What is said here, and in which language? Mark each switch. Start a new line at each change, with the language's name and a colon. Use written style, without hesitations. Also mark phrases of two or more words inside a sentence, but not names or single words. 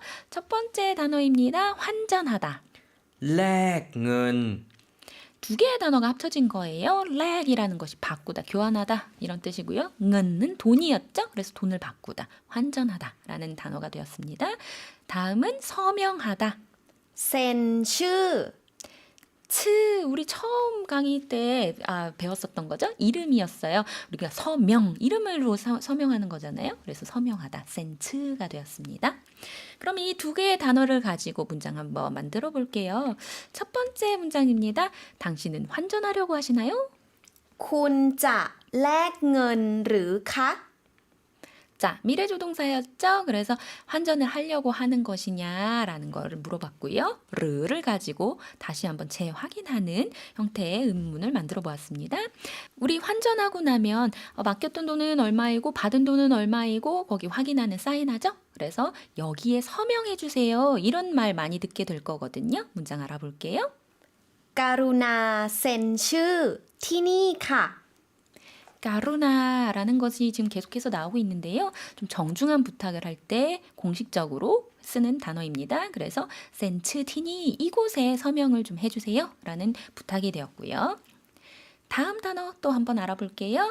Korean: 첫 번째 단어입니다. 환전하다.
Thai: แลกเงิน
Korean: 2개의 단어가 합쳐진 거예요. 렉이라는 것이 바꾸다, 교환하다 이런 뜻이고요. 은은 돈이었죠. 그래서 돈을 바꾸다, 환전하다 라는 단어가 되었습니다. 다음은 서명하다.
Thai: เซ็นชื่อ
Korean: 우리 처음 강의 때 배웠었던 거죠. 이름이었어요. 우리가 서명, 이름으로 서명하는 거잖아요. 그래서 서명하다, 센츠가 되었습니다. 그럼 이 2개의 단어를 가지고 문장 한번 만들어 볼게요. 첫 번째 문장입니다. 당신은 환전하려고 하시나요?
Thai: คุณจะแลกเงินหรือคะ
Korean: 자, 미래조동사였죠? 그래서 환전을 하려고 하는 것이냐라는 거를 물어봤고요. 르를 가지고 다시 한번 재확인하는 형태의 의문문을 만들어 보았습니다. 우리 환전하고 나면 맡겼던 돈은 얼마이고 받은 돈은 얼마이고 거기 확인하는 사인하죠? 그래서 여기에 서명해 주세요. 이런 말 많이 듣게 될 거거든요. 문장 알아볼게요.
Thai: กรุณาเซ็นชื่อที่นี่ค่ะ
Korean: 까루나라는 것이 지금 계속해서 나오고 있는데요. 좀 정중한 부탁을 할 때 공식적으로 쓰는 단어입니다. 그래서 센츠티니 이곳에 서명을 좀 해주세요 라는 부탁이 되었고요. 다음 단어 또 한번 알아볼게요.